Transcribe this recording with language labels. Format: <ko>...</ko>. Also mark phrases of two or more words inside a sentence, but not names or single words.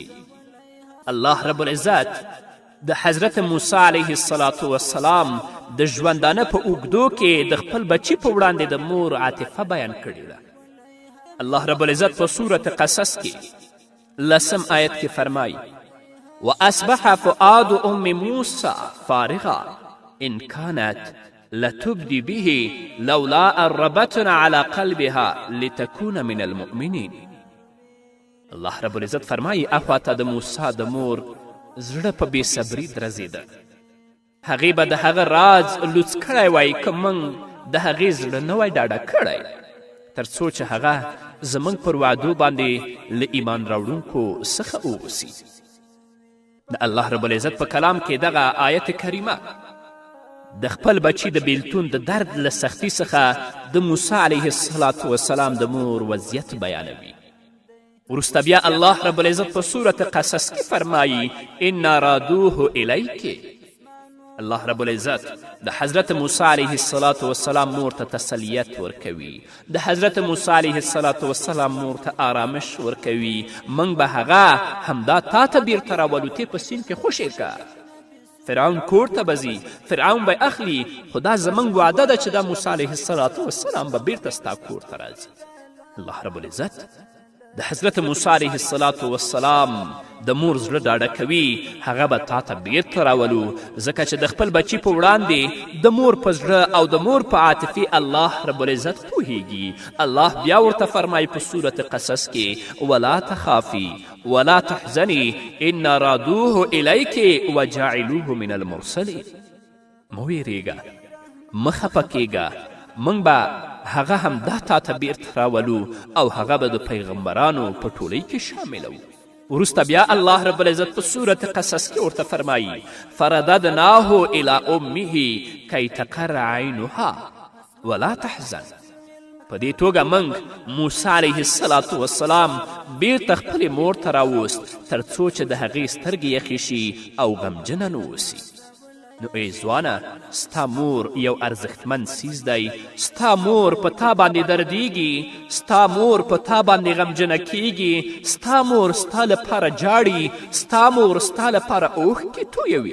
<ar>الله رب العزت</ar> <ps>د حضرت موسی</ps> <ar>علیه السلام</ar> <ps>د ژوندانه په اوږدو کې د خپل بچي په وړاندې د مور عاطفه بیان کړې ده.</ps> <ar>الله رب العزت</ar> <ps>په سورة قصص کې 10 آیت کې فرمایي:</ps> <ar>واصبح فؤاد ام موسی فارغا ان كانت لتبدي به لولا ان ربطنا على قلبها لتكون من المؤمنين. الله رب العزت</ar> <ps>فرمایي اخواته د موسی د مور زړه په بې صبري درزېده. هغې به د هغه راز لوڅ کړی وای که موږ د هغې زړه نه وای ډاډه کړی، تر څو چې هغه زموږ پر وعدو باندې له ایمان راوړونکو څخه واوسي. د</ps> <ar>الله رب العزت</ar> <ps>په کلام کې دغه آیت کریمه د خپل بچي د بیلتون د درد له سختي څخه د موسی</ps> <ar>علیه السلام</ar> <ps>د مور وضعیت بیانوي. وروسته بیا</ps> <ar>الله رب العزت</ar> <ps>په سورة قصص کې فرمایي:</ps> <ar>انا رادوه الیک. الله رب العزت</ar> <ps>د حضرت موسی</ps> <ar>علیه السلام</ar> <ps>مور ته تسلیت ورکوي، د حضرت موسی</ps> <ar>علیه السلام</ar> <ps>مور ته آرامش ورکوي. موږ به هغه همدا تا ته بیرته راولو، تی په سیند کې خوشې که. فرعون کور ته به ځي، فرعون به اخلي، خو دا زموږ وعده ده چې دا موسی</ps> <ar>علیه السلام</ar> <ps>به بیرته ستا کور ته راځي.</ps> <ar>الله رب العزت</ar> <ps>د حضرت موسی</ps> <ar>علیه السلام</ar> <ps>د مور زړه ډاډه کوي، هغه به تا ته بیرته راولو، ځکه چې د خپل بچي په وړاندې د مور په زړه او د مور په عاطفې</ps> <ar>الله رب العزت</ar> <ps>پوهیږي. الله بیا ورته فرمایي په سورة قصص کې:</ps> <ar>ولا تخافي ولا تحزني انا رادوه الیک وجاعلوه من المرسلین.</ar> <ps>مه ویرېږه، مه خفه کیږه، موږ به هغه همدا تا ته بیرته راولو او هغه به د پیغمبرانو په ټولۍ کې شاملو. وروسته بیا</ps> <ar>الله رب العزت</ar> <ps>په سورة قصص کې ورته فرمایي:</ps> <ar>فرددناه الى امه کی تقر عینها ولا تحزن.</ar> <ps>په دې توګه موږ موسی</ps> <ar>علیه السلام</ar> <ps>بیرته خپلې مور ته راوست، تر څو چې د هغې سترګې یخې شي او غمجنه نه اوسي. نو ای ځوانه، ستا مور یو ارزښتمن څیز دی. ستا مور په تا باندې دردیږي، ستا مور په تا باندې غمجنه کیږي، ستا مور ستا لپاره جاړي، ستا مور ستا لپاره اوښکې تویوي.</ps>